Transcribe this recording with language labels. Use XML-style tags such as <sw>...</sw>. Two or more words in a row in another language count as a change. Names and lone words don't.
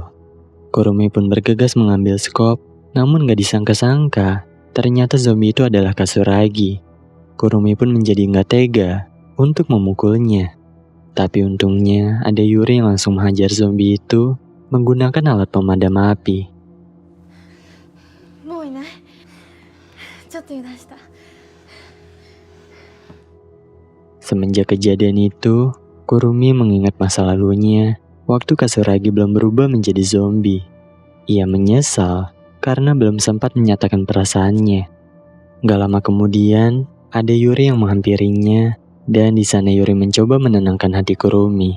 <id>Kurumi pun bergegas mengambil skop, namun gak disangka-sangka, ternyata zombie itu adalah Kasuragi. Kurumi pun menjadi gak tega untuk memukulnya. Tapi untungnya ada Yuri yang langsung menghajar zombie itu menggunakan alat pemadam api.</id> <ja>ちょっと油断した。</ja> <id>Semenjak kejadian itu, Kurumi mengingat masa lalunya waktu Kasuragi belum berubah menjadi zombie. Ia menyesal karena belum sempat menyatakan perasaannya. Gak lama kemudian, ada Yuri yang menghampirinya, dan di sana Yuri mencoba menenangkan hati Kurumi.</id>